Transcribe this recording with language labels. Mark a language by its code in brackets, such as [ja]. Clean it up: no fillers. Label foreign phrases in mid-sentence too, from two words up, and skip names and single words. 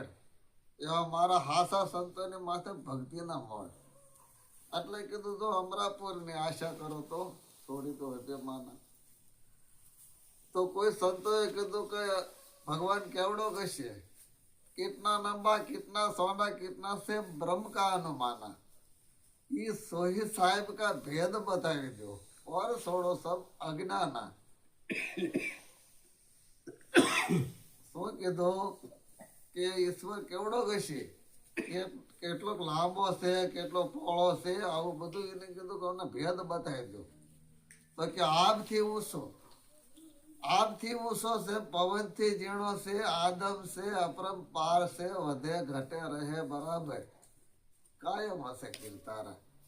[gu] એવા મારા હાસા સંતોની માથે ભક્તિના મોડ. એટલે કીધું જો અમરાપુરની આશા કરો તો છોડી દો અભિમાના. તો કોઈ સંતોએ કીધું કે ભગવાન કેવડો કશે, [hi] कितना नंबा कितना सोना कितना से ब्रह्म का अनुमाना. ये सोही साहेब का भेद बतावी दो और छोड़ो सब अज्ञाना. [gu] શું કીધું કે ઈશ્વર કેવડો કશે, કેટલોક લાંબો છે, કેટલો પોળો છે, આવું બધું એને કીધું કે અમને ભેદ બતાવી દો. તો કે આબથી ઊંચો, આબથી ઊંચો છે, પવનથી ઝીણો છે, આદમ છે, અપરંપાર છે, વધે ઘટે રહે બરાબર, કાયમ હશે કીર્તારા.